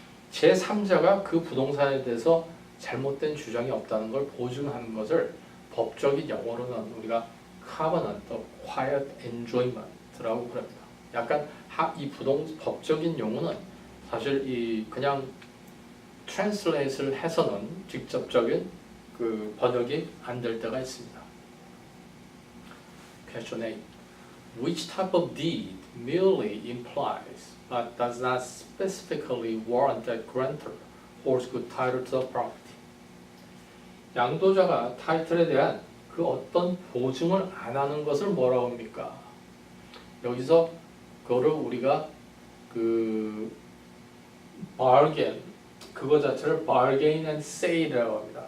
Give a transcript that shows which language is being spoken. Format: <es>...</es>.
<ko>제3자가 그 부동산에 대해서 잘못된 주장이 없다는 걸 보증하는 것을 법적인 영어로는 우리가 covenant, quiet enjoyment라고 부릅니다. 약간 이 법적인 용어는 사실 이 그냥 translate를 해서는 직접적인 그 번역이 안 될 때가 있습니다.</ko> <en>Question 8. Which type of deed merely implies but does not specifically warrant that grantor holds good title to the property?</en> <ko>양도자가 타이틀에 대한 그 어떤 보증을 안 하는 것을 뭐라고 합니까? 여기서 그거를 우리가 그 bargain 그거 자체를 bargain and sale이라고 합니다.</ko>